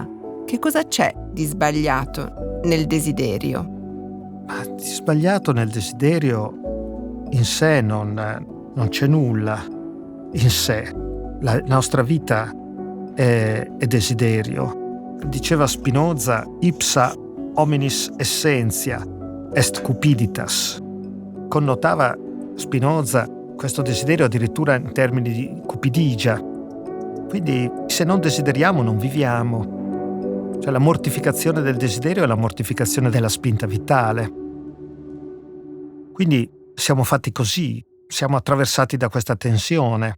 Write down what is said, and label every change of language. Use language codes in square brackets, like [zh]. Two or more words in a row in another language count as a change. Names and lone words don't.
[it] Che cosa c'è di sbagliato nel desiderio? Ma di sbagliato nel desiderio in sé non c'è nulla. In sé. La nostra vita è desiderio. Diceva Spinoza: [la] ipsa hominis essentia est cupiditas. [it] Connotava Spinoza questo desiderio addirittura in termini di cupidigia. Quindi se non desideriamo non viviamo. Cioè la mortificazione del desiderio è la mortificazione della spinta vitale. Quindi siamo fatti così, siamo attraversati da questa tensione.